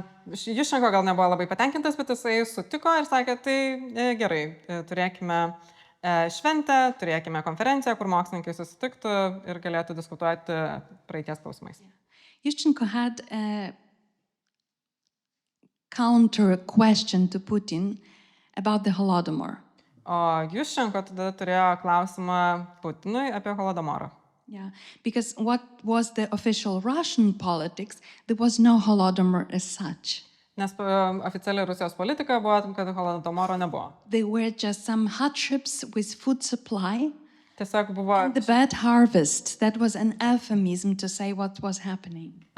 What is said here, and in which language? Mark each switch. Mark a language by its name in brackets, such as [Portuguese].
[Lithuanian] Yushchenko gal nebuvo labai patenkintas, bet jisai sutiko ir sakė, tai gerai, turėkime šventę, turėkime konferenciją, kur mokslininkai susitiktų ir galėtų diskutuoti praeities klausimais. [English] Yushchenko had a counter question to Putin about the Holodomor. [Lithuanian] O Yushchenko tada turėjo klausimą Putinui apie Holodomorą. [English] Yeah, because what was the official Russian politics, there was no Holodomor as such. [Lithuanian] Nes oficiali Rusijos politika buvo, kad Holodomoro nebuvo. [English] They were just some hardships with food supply. [Lithuanian] Tiesiog buvo... [English] And the bad harvest, that was an euphemism to say what was happening.